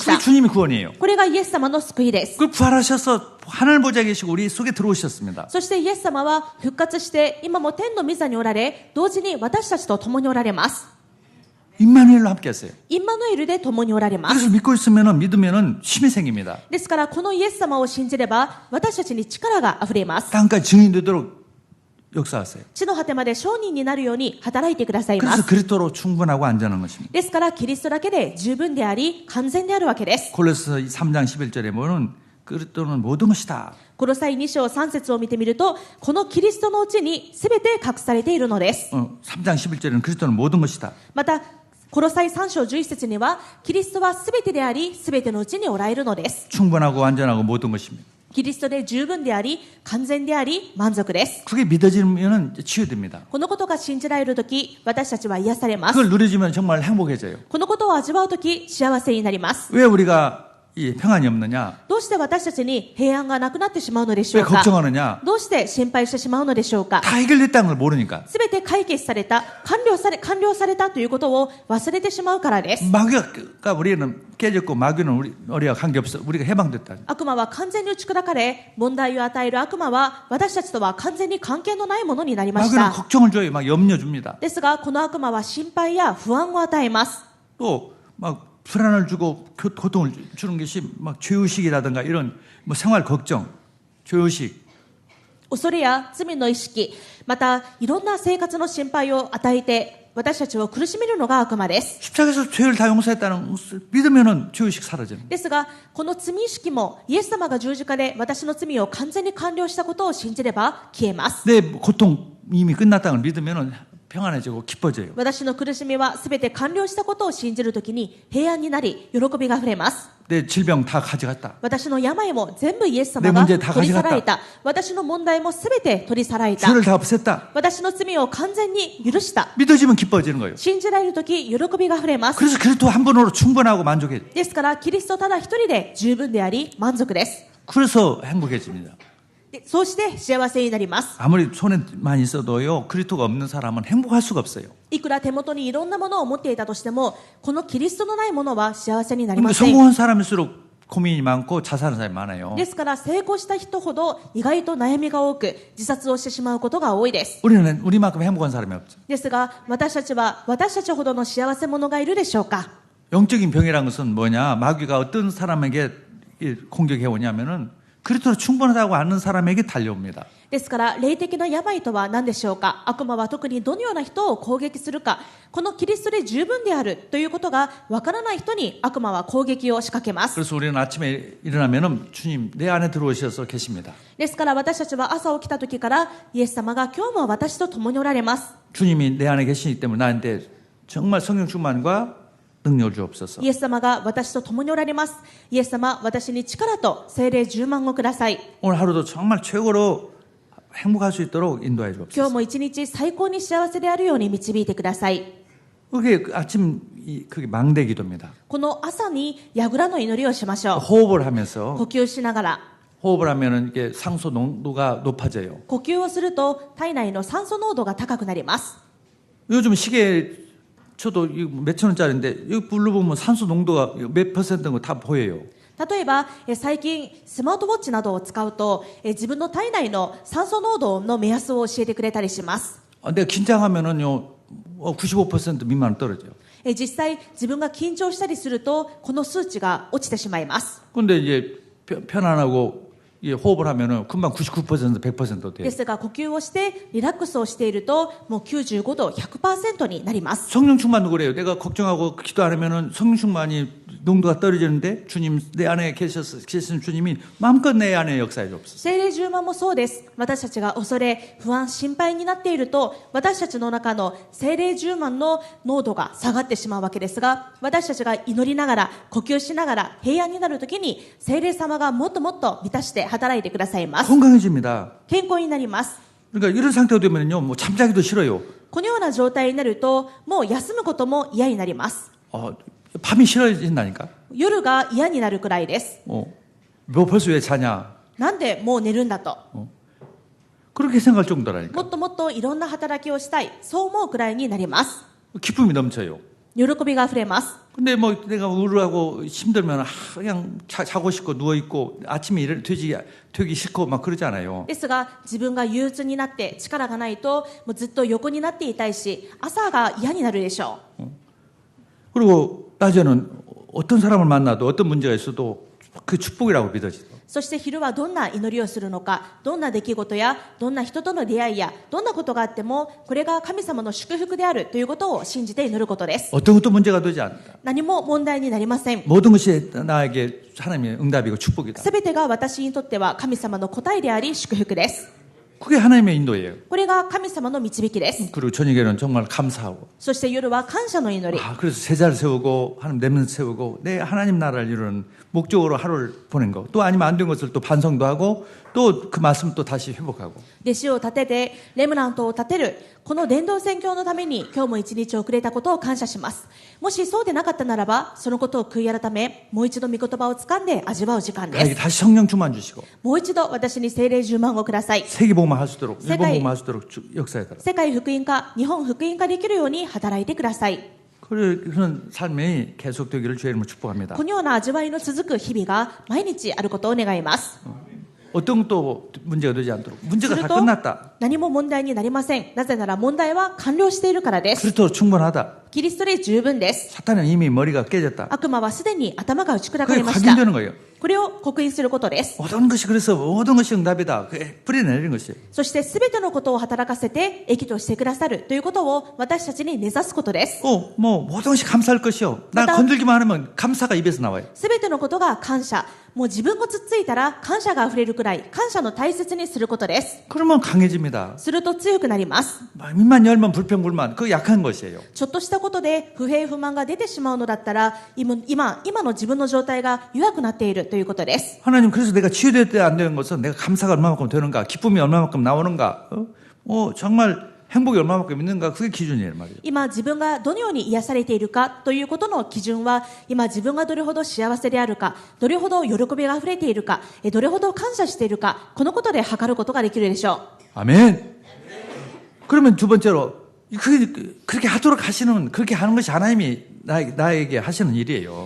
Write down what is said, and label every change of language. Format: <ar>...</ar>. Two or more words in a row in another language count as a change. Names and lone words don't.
<ko>그게</ko> <ja>た。</ja> <ko>주님의 구원이에요.</ko> <ja>これがイエス様の救いです。</ja> <ko>그 부활하셔서 하늘 보좌에 계시고 우리 속에 들어오셨습니다.</ko> <ja>そしてイエス様は復活して今も天の御座におられ、同時に私たちと共におられます。</ja> <ko>임마누엘로 함께 했어요.</ko> <ja>インマヌエルで共におられます。</ja> <ko>그래서 믿고 있으면은 믿으면은 힘이 생깁니다.</ko> <ja>ですからこのイエス様を信じれば私たちに力があふれます。</ja> <ko>땅까지 증인 되도록 역사하세요.</ko> <ja>地の果てまで証人になるように働いてくださいま</ja> <ko>그래서</ko> <ja>す。</ja> <ko>그리스도로 충분하고 안전한 것입니다.</ko> <ja>ですからキリストだけで十分であり完全であるわけです。</ja> <ko>골로새 3장 11절에 보면 그리스도는 모든 것이다.</ko> <ja>コロサイ2章3節を見てみると、このキリストのうちに全て隠されているのです。</ja> <ko>3장 11절에는 그리스도는 모든 것이다.</ko> <ja>また、コロサイ3章11節には、キリストは全てであり、全てのうちにおられるのです。</ja> <ko>충분하고 안전하고 모든 것입니다.</ko> <ja>キリストで十分であり、完全であり、満足です。</ja> <ko>그게 믿어지면 치유됩니다.</ko> <ja>このことが信じられるとき、私たちは癒されます。</ja> <ko>그걸 누려지면 정말 행복해져요.</ko> <ja>このことを味わうとき、幸せになります。</ja> <ko>왜 우리가 이 평안이 없느냐?</ko> <ja>どうして私たちに平安がなくなってしまうのでしょ</ja> <ko>왜</ko> <ja>うか。</ja> <ko>걱정하느냐?</ko> <ja>どうして心配してしまうのでしょうか。</ja> <ko>다 해결됐다는 걸 모르니까.</ko> <ja>すべて解決された、完了されたということを忘れてしまうからです。</ja> <ko>마귀가 우리는 깨졌고 마귀는 우리가 관계없어. 우리가 해방됐다.</ko> <ja>悪魔は完全に打ち砕かれ、問題を与える悪魔は私たちとは完全に関係のないものになりまし</ja> <ko>마귀는</ko> <ja>た。</ja> <ko>걱정을 줘요. 막 염려 줍니다.</ko> <ja>ですが、この悪魔は心配や不安を与えます。</ja> <ko>또 막 불안을 주고 고통을 주는 것이 막 죄의식이라든가 이런 뭐 생활 걱정, 죄의식.</ko> <ja>恐れや罪の意識、またいろんな生活の心配を与えて、私たちを苦しめるのが悪魔です。</ja> <ko>십자가에서 죄를 다 용서했다는 믿으면은 죄의식 사라지는.</ko> <ja>ですが、この罪意識もイエス様が十字架で私の罪を完全に完了したことを信じれば消えます。</ja> <ko>내 고통 이미 끝났다는 걸 믿으면은 평안해지고 기뻐져요.</ko> <ja>私の苦しみはすべて完了したことを信じるときに平安になり、喜びがあふれます。</ja> <ko>내 질병 다 가져갔다.</ko> <ja>私の病も全部イエス様</ja> <ko>내</ko> <ja>が</ja> <ko>문제다</ko> <ja>取り去</ja> <ko>가져갔다</ko> <ja>られた。私の問題もすべて取り去られた。</ja> <ko>죄를 다 없앴다.</ko> <ja>私の罪を完全に許した。</ja> <ko>믿어지면 기뻐지는 거예요.</ko> <ja>信じられるとき、喜びがあふれます。</ja> <ko>그래서 그리스도 한 분으로 충분하고 만족해.</ko> <ja>ですから、キリストただ一人で十分であり、満足です。</ja> <ko>그래서 행복해집니다.</ko> <ja>でそうして幸せになります。</ja> <ko>아무리 손에만 있어도요, 그리스도가 없는 사람은 행복할 수가 없어요.</ko> <ja>いくら手元にいろんなものを持っていたとしても、このキリストのないものは幸せになり</ja> <ko>근데</ko> <ja>ません。</ja> <ko>성공한 사람일수록 고민이 많고 자살하는 사람이 많아요.</ko> <ja>ですから成功した人ほど意外と悩みが多く自殺をしてしまうことが多いです。</ja> <ko>우리는 우리만큼 행복한 사람이 없죠.</ko> <ja>ですが私たちは私たちほどの幸せ者がいるでしょうか。</ja> <ko>영적인 병이라는 것은 뭐냐? 마귀가 어떤 사람에게 공격해 오냐면은 그리스도로 충분하다고 아는 사람에게 달려옵니다.</ko> <ja>ですから霊的な病とは何でしょうか。悪魔は特にどのような人を攻撃するか、このキリストで十分であるということがわからない人に悪魔は攻撃を仕掛けます。</ja> <ko>그래서 우리는 아침에 일어나면은 주님 내 안에 들어오셔서 계십니다.</ko> <ja>ですから私たちは朝起きた時からイエス様が今日も私と共におられます。</ja> <ko>주님이 내 안에 계시기 때문에 나한테 정말 성령 충만과 능력을 주옵소서.</ko> <ja>イエス様が私と共におられます。イエス様、私に力と聖霊10万をください。</ja> <ko>오늘 하루도 정말 최고로 행복할 수 있도록 인도해</ko> <ja>今日</ja> <ko>주옵소서.</ko> <ja>も一日最高に幸せであるように導いてください。</ja> <ko>그게 아침 그게 망대 기도입니다.</ko> <ja>この朝に櫓の祈りをしましょう。</ja> <ko>호흡을 하면서</ko> <ja>呼吸しながら。</ja> <ko>호흡을 하면은 이게 상소 농도가 높아져요.</ko> <ja>呼吸をすると体内の酸素濃度が高くなります。</ja> <ko>요즘 시계 저도 몇천 원짜리인데 여기 불러 보면 산소 농도가 몇 퍼센트인 거 다 보여요.</ko> <ja>例えば、最近スマートウォッチなどを使うと、自分の体内の酸素濃度の目安を教えてくれたりします。</ja> <ko>내가 긴장하면은요 95% 미만 떨어져요.</ko> <ja>実際自分が緊張したりするとこの数値が落ちてしまいます。</ja> <ko>근데 이제 편안하고 호흡을 하면은 금방 99% 100% 돼요.</ko> <ja>ですが呼吸をしてリラックスをしているともう95度 100% になります。</ja> <ko>성령 충만도 그래요. 내가 걱정하고 기도 안 하면은 성령 충만이 농도가 떨어지는데 주님 내 안에 계신 주님이 마음껏 내 안에 역사해 주옵소서.</ko> <ja>聖霊充満もそうです。私たちが恐れ不安心配になっていると私たちの中の聖霊充満の濃度が下がってしまうわけですが、私たちが祈りながら呼吸しながら平安になるときに聖霊様がもっともっと満たして働いてくださいます。</ja> <ko>건강해집니다.</ko> <ja>健康になります。</ja> <ko>그러니까 이런 상태가 되면요, 뭐 잠자기도 싫어요.</ko> <ja>このような状態になるともう休むことも嫌になります。</ja> <ko>밤이 싫어진다니까.</ko> <ja>夜が嫌になるくらいです。</ja> <ko>뭐 벌써 왜 자냐?</ko> <ja>なんでもう寝るんだと。</ja> <ko>그렇게 생각할 정도라니까.</ko> <ja>もっともっといろんな働きをしたい、そう思うくらいになります。</ja> <ko>기쁨이 넘쳐요.</ko> <ja>喜びがあふれます。</ja> <ko>근데 뭐 내가 우울하고 힘들면 그냥 자고 싶고 누워 있고 아침에 되기 싫고 막 그러잖아요.</ko> <ja>ですが自分が憂鬱になって力がないともうずっと横になっていたいし、朝が嫌になるでしょう。</ja> <ko>그리고 낮에는 어떤 사람을 만나도 어떤 문제가 있어도 그 축복이라고 믿어지죠.</ko> <ja>そして昼はどんな祈りをするのか、どんな出来事やどんな人との出会いやどんなことがあってもこれが神様の祝福であるということを信じて祈ることです。</ja> <ko>어떤 것도 문제가 되지 않는다.</ko> <ja>何も問題になりません。</ja> <ko>모든 것이 나에게 하나님의 응답이고 축복이다.</ko> <ja>すべてが私にとっては神様の答えであり祝福です。</ja> <ko>그게 하나님의 인도예요.</ko> <ja>これが神様の導きです。</ja> <ko>그리고 저녁에는 정말 감사하고</ko> <ja>そして夜は感謝の祈り。</ja> <ko>그래서 제자를 세우고 하나님 렘넌트 세우고 내 하나님 나라를 이루는 목적으로 하루를 보낸 거. 또 아니면 안 된 것을 또 반성도 하고 또 그 말씀 또 다시 회복하고.</ko> <ja>弟子を立ててレムナントを立てるこの伝道宣教のために今日も一日遅れたことを感謝します。もしそうでなかったならばそのことを悔い改めもう一度御言葉を掴んで味わう時間で</ja> <ko>나에게</ko> <ja>す。</ja> <ko>다시 성령 충만 주시고</ko> <ja>もう一度私に聖霊10万をください。</ja> <ko>세계복음화 할 수 있도록 세계- 일본복음화 할 수 있도록 역사해달라.</ko> <ja>世界福音化、日本福音化できるように働いてください。</ja> <ko>그런 삶이 계속되기를 주의 이름으로 축복합니다.</ko> <ja>このような味わいの続く日々が毎日あることを願います。</ja> <ko>어떤 것도 문제가 되지 않도록</ko> <ja>す</ja> <ko>문제가</ko> <ja>る</ja> <ko>다</ko> <ja>と</ja> <ko>끝났다.</ko> <ja>何も問題になりません。なぜなら問題は完了しているからです。</ja> <ko>그리스도로 충분하다.</ko> <ja>キリストで十分です。</ja> <ko>사탄은 이미 머리가 깨졌다.</ko> <ja>悪魔はすでに頭が打ち砕か</ja> <ko>그게</ko> <ja>れました。</ja> <ko>확인되는 거예요.</ko> <ja>これを刻印することです。</ja> <ko>모든 것이 그래서 모든 것이 응답이다. 그게 뿌리내리는 것이에요.</ko> <ja>そして全てのことを働かせて益としてくださるということを私たちに根ざすことです。</ja> <ko>뭐 모든 것이 감사할 것이요. 나 맞다. 건들기만 하면 감사가 입에서 나와요.</ko> <ja>全てのことが感謝。もう自分がつっついたら感謝が溢れるくらい感謝の大切にすることです。</ja> <ko>그러면 강해집니다.</ko> <ja>すると強くなります。</ja> <ko>입만 열면 불평불만. 그거 약한 것이에요.</ko> <ja>ちょっとしたことで不平不満が出てしまうのだったら今の自分の状態が弱くなっているということです。</ja> <ko>하나님 그래서 내가 치유될 때 안 되는 것은 내가 감사가 얼마만큼 되는가, 기쁨이 얼마만큼 나오는가, 정말 행복이 얼마만큼 있는가, 그게 기준이에요 말이에요.</ko> <ja>今自分がどのように癒されているかということの基準は今自分がどれほど幸せであるか、どれほど喜びが溢れているか、どれほど感謝しているか、このことで測ることができるでしょう。</ja> <ko>아멘. 그러면 두 번째로 그렇게 하도록 하시는, 그렇게 하는 것이 하나님이 나에게 하시는 일이에요.</ko>